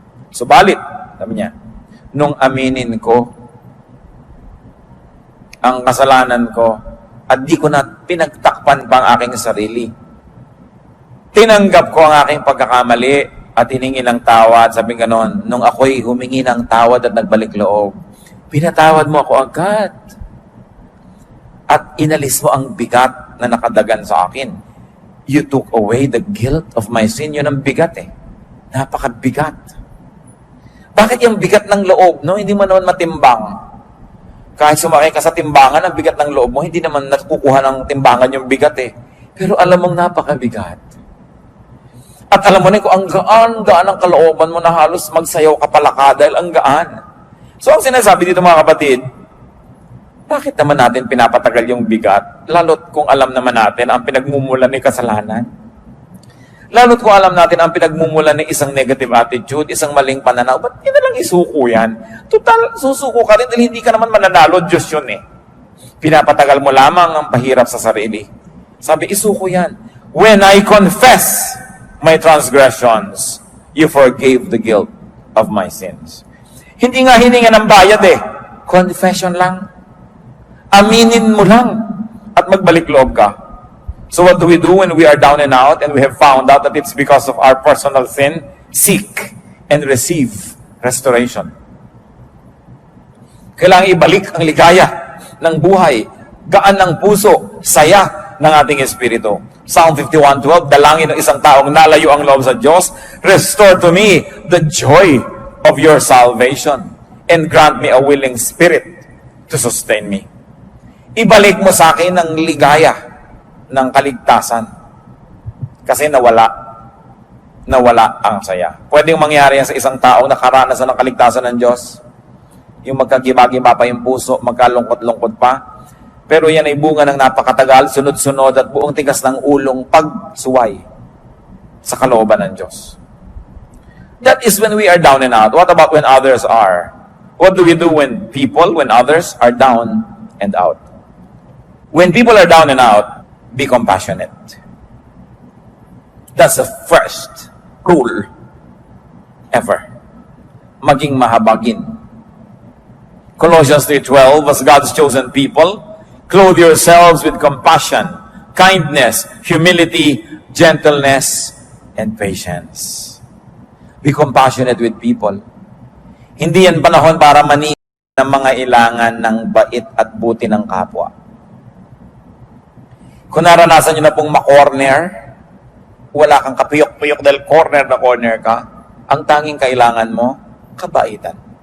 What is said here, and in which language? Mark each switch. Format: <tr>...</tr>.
<tl>Subalit, sabi niya, nung aminin ko ang kasalanan ko, at di ko na pinagtakpan pa ang aking sarili. Tinanggap ko ang aking pagkakamali, at hiningi ng tawad, sabi ganon, nung ako'y humingi ng tawad at nagbalik loob, pinatawad mo ako agad. At inalis mo ang bigat na nakadagan sa akin.</tl> <en>You took away the guilt of my sin.</en> <tl>Yun ang bigat eh. Napakabigat. Bakit yung bigat ng loob, no? Hindi mo naman matimbang. Kahit sumakay ka sa timbangan, ang bigat ng loob mo, hindi naman nakukuha ng timbangan yung bigat eh. Pero alam mong napakabigat. At alam mo na kung ang gaan ang kalooban mo na halos magsayaw ka palaka dahil ang gaan. So ang sinasabi dito mga kapatid, bakit naman natin pinapatagal yung bigat? Lalo't kung alam naman natin ang pinagmumulan ni kasalanan. Lalo't kung alam natin ang pinagmumulan ng isang negative attitude, isang maling pananaw, ba't hindi na lang isuko yan? Total, susuko ka rin dahil hindi ka naman mananalo, Diyos yun eh. Pinapatagal mo lamang ang pahirap sa sarili. Sabi, isuko yan.</tl> <en>When I confess my transgressions, you forgave the guilt of my sins.</en> <tl>Hindi nga hininga ng bayad eh. Confession lang. Aminin mo lang at magbalik loob ka.</tl> <en>So what do we do when we are down and out and we have found out that it's because of our personal sin? Seek and receive restoration.</en> <tl>Kailangan ibalik ang ligaya ng buhay, gaan ng puso, saya ng ating espiritu.</tl> <en>Psalm 51:12,</en> <tl>dalangin ng isang taong nalayo ang loob sa Diyos,</tl> <en>restore to me the joy of your salvation and grant me a willing spirit to sustain me.</en> <tl>Ibalik mo sa akin ang ligaya ng kaligtasan. Kasi nawala ang saya. Pwedeng mangyari yan sa isang taong nakaranasan ng kaligtasan ng Diyos. Yung magkagiba-giba pa yung puso, magkalungkot-lungkot pa. Pero yan ay bunga ng napakatagal, sunod-sunod at buong tigas ng ulong pagsuway sa kalooban ng Diyos.</tl> <en>That is when we are down and out. What about when others are? What do we do when others are down and out? When people are down and out, be compassionate. That's the first rule ever.</en> <tl>Maging mahabagin.</tl> <en>Colossians 3:12, as God's chosen people, clothe yourselves with compassion, kindness, humility, gentleness, and patience. Be compassionate with people.</en> <tl>Hindi yan panahon para maniin ng mga ilangan ng bait at buti ng kapwa. Kung naranasan nyo na pong ma-corner, wala kang kapiyok-piyok dahil corner na corner ka, ang tanging kailangan mo, kabaitan.</tl>